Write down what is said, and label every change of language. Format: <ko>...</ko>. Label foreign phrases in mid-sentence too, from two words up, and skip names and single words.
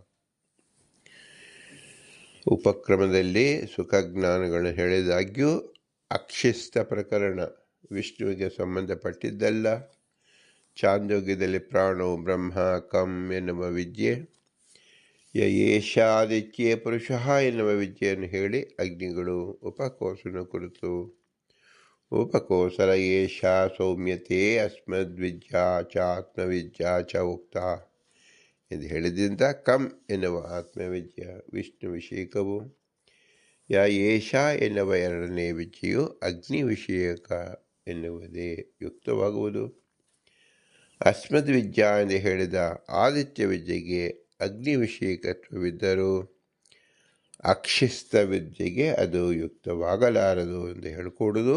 <kn>ಉಪಕ್ರಮದಲ್ಲಿ ಸುಖಜ್ಞಾನಗಳನ್ನು ಹೇಳಿದಾಗ್ಯೂ ಅಕ್ಷಿಸ್ತ ಪ್ರಕರಣ ವಿಷ್ಣುವಿಗೆ ಸಂಬಂಧಪಟ್ಟಿದ್ದಲ್ಲ. ಚಾಂದೋಗ್ಯದಲ್ಲಿ</kn> <sa>ಪ್ರಾಣೋ ಬ್ರಹ್ಮ ಕಂ</sa> <kn>ಎನ್ನುವ ವಿದ್ಯೆ,</kn> <sa>ಯೇಷಾದಿತ್ಯೇ ಪುರುಷಃ</sa> <kn>ಎನ್ನುವ ವಿದ್ಯೆಯನ್ನು ಹೇಳಿ ಅಗ್ನಿಗಳು ಉಪಕೋಸನ ಕುರಿತು</kn> <sa>ಉಪಕೋಸರ ಏಷ ಸೌಮ್ಯತೆ ಅಸ್ಮದ್ವಿದ್ಯಾ ಚ ಆತ್ಮವಿದ್ಯಾ ಚ ಉಕ್ತ</sa> <kn>ಎಂದು ಹೇಳಿದ್ದರಿಂದ ಕಂ ಎನ್ನುವ ಆತ್ಮವಿದ್ಯ ವಿಷ್ಣು ವಿಷಯಕವು. ಏಷ ಎನ್ನುವ ಎರಡನೇ ವಿದ್ಯೆಯು ಅಗ್ನಿ ವಿಷಯಕ ಎನ್ನುವುದೇ ಯುಕ್ತವಾಗುವುದು. ಅಸ್ಮದ್ವಿದ್ಯಾ ಎಂದು ಹೇಳಿದ ಆದಿತ್ಯ ವಿದ್ಯೆಗೆ ಅಗ್ನಿ ವಿಷಯಕತ್ವವಿದ್ದರೂ ಅಕ್ಷಿಸ್ತ ವಿದ್ಯೆಗೆ ಅದು ಯುಕ್ತವಾಗಲಾರದು ಎಂದು ಹೇಳಿಕೊಡುವುದು.</kn>